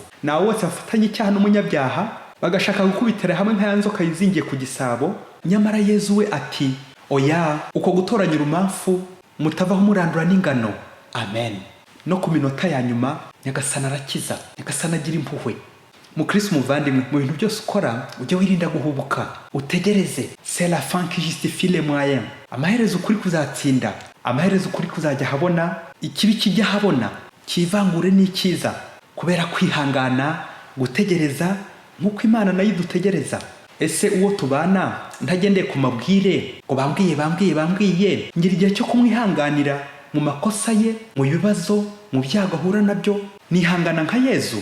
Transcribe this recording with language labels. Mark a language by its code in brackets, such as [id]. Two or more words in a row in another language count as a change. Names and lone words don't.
[rw] nawe wose bafatanye icyaha n'umunyabyaha bagashaka gukubitira hamwe nka ya nzoka yizingiye ku gisabo, nyamara Yezu we ati, oya, uko gutoranya urumamfu mutavaho murandura n'ingano. amen. no ku minota ya nyuma Nyagasani arakiza, Nyagasani agira impuhwe. mukristo muvandimwe, mu bintu byose ukora ujye wirinda guhubuka, utegereze. [fr] c'est la fin qui justifie les moyens. [rw] amaherezo ukuri kuzatsinda, amaherezo ukuri kuzajya habona, ikibi kijya habona, kivangure n'icyiza, kubera kwihangana, gutegereza nk'uko Imana nayo idutegereza. ese uwo tubana ntagendeye ku mabwire ngo bambwiye, ngira igihe cyo kumwihanganira mu makosa ye, mu bibazo, mu byago ahura nabyo, nihangana nka Yezu?